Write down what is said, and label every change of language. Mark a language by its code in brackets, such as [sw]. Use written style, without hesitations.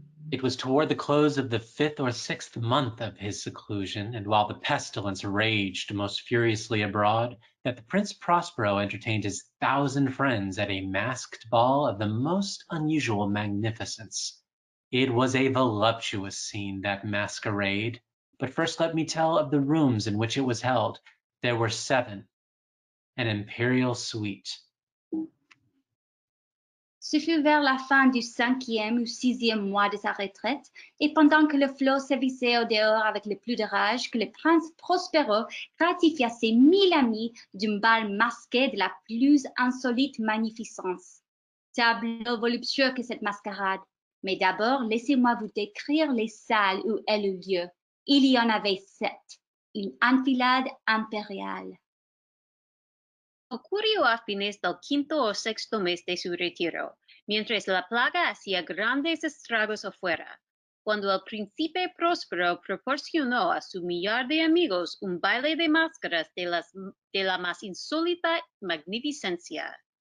[en] It was toward the close of the 5th or 6th month of his seclusion, and while the pestilence raged most furiously abroad, that the Prince Prospero entertained his 1,000 friends at a masked ball of the most unusual magnificence. It was a voluptuous scene, that masquerade. But first let me tell of the rooms in which it was held. There were 7, an imperial suite. [fr] Ce fut vers la fin du 5e ou 6e mois de sa retraite, et pendant que le flot sévissait au dehors avec le plus de rage, que le prince Prospero gratifia ses 1000 amis d'un bal masqué de la plus insolite magnificence. Tableau voluptueux que cette mascarade. Mais d'abord, laissez-moi vous décrire les salles où elle eut lieu. Il y en avait 7, une enfilade impériale. [es] Ocurrió a fines del 5º o 6º mes de su retiro, mientras la plaga hacía grandes estragos afuera, cuando el príncipe Próspero proporcionó a su millar de amigos un baile de máscaras de la más insólita magnificencia.